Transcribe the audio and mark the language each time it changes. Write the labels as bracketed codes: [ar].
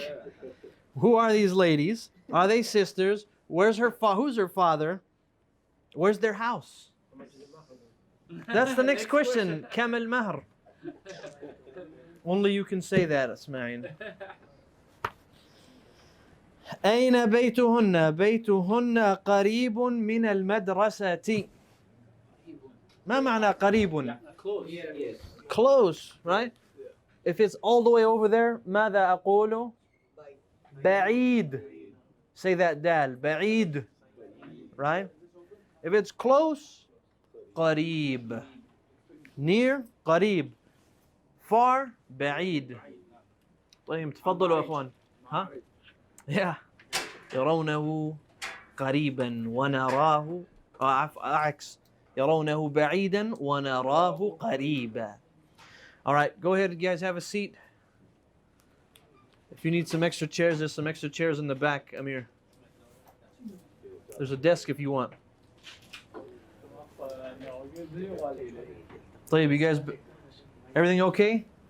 [en] Yeah. Who are these ladies? Are they sisters? Where's her who's her father? Where's their house? That's the next question. [ar] كم المهر? [en] Only you can say that, Ismail. [ar] أين بيتهن؟ بيتهن قريب من المدرسة. ما معنى قريب? [en] Close. Yes. Close, right? If it's all the way over there, [ar] ماذا أقول؟ بعيد. [en] Say that dal. بعيد. Right? If it's close, قريب. Near, قريب. Far, بعيد. [ar] طيب تفضلوا يا اخوان. ها؟ Yeah. يرونه قريبا ونراه عكس. يرونه بعيدا ونراه قريبا. [en] All right, go ahead, you guys have a seat. If you need some extra chairs, there's some extra chairs in the back, Amir. There's a desk if you want. طيب, you guys, everything okay?